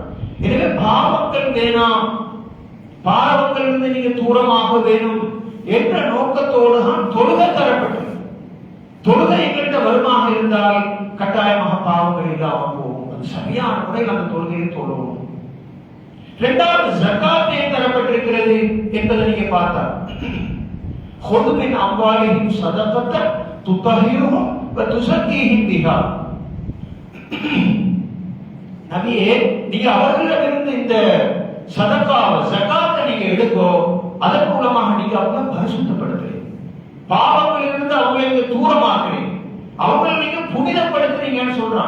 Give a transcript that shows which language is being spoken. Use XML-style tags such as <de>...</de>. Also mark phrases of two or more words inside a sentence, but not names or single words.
<ta>எனவே பாவங்கள் வேணாம், பாவங்கள் இருந்து நீங்க தூரமாக வேணும் என்ற நோக்கத்தோடு தான் தொழுகை தரப்பட்டது. தொழுகை எங்கள்கிட்ட வருமாக இருந்தால் கட்டாயமாக பாவங்கள் இல்லாமல் போகும். அது சரியான முறையில் அந்த தொழுகையை தொழுவோம். இரண்டாவது ஜகாத் ஏன் தரப்பட்டிருக்கிறது என்பதை நீங்க பார்த்தா,</ta> <ar>خذ من أموالهم صدقة تطهرهم وتزكيهم بها.</ar> <ta>நபியே, நீங்க அவர்களிடமிருந்து இந்த சதகாவை ஜகாத்தை நீங்க எடுக்கோ, அதன் மூலமாக நீங்க அவங்களை பரிசுத்தப்படுத்துறீங்க, பாவங்களிலிருந்து அவங்களை தூரமாக்குறீங்க, அவங்களை நீங்க புனிதப்படுத்துறீங்கன்னு சொல்றான்.</ta>